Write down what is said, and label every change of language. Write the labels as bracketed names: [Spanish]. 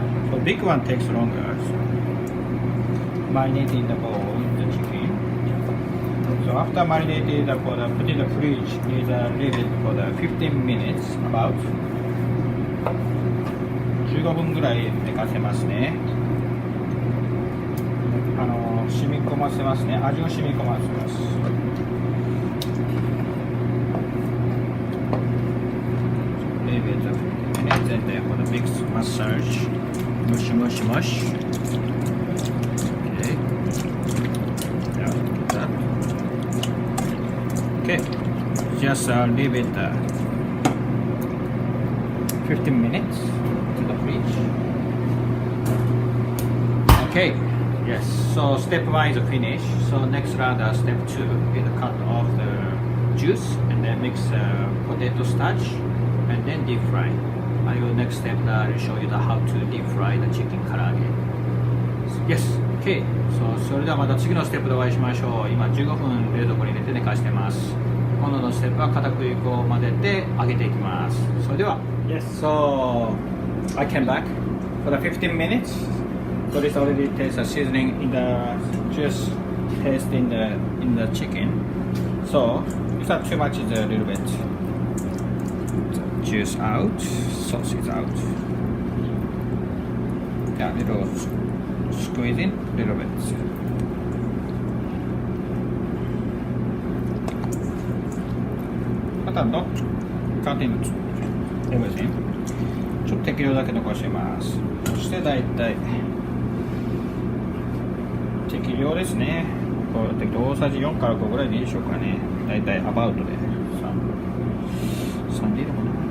[English] So big one takes longer. So marinating the bowl in the chicken. So after marinating put in the fridge, is leave it for the 15 minutes about. [Japanese] 15分ぐらい寝かせますね。染み込ませますね。味を染み込ませます。 [English] Leave it 15 minutes and then for the mix massage. Mush, mush, mush. Okay. Now that. Okay, just leave it 15 minutes to the fridge. Okay, yes, so step 1 is finished. So next round, step 2 is cut off the juice and then mix potato starch and then deep fry. I will next step I'll show you how to deep fry the chicken karaage. Yes, okay. [Japanese] それではまた次のステップでお会いしましょう。今15分冷蔵庫に入れて寝かしてます。今度のステップは片栗粉を混ぜて揚げていきます。それでは [English] Yes, so I came back for the 15 minutes. So this already tastes the seasoning in the just taste in the chicken. So if not too much, is a little bit juice out, sauce is out. Yeah, little squeeze in a little bit. But I'm not cutting everything. [Japanese] ちょっと適量だけ残してます。そしてだいたい適量ですね。こう適量大さじ4から5ぐらいでいいでしょうかね。だいたいアバウトで3でいいのかな。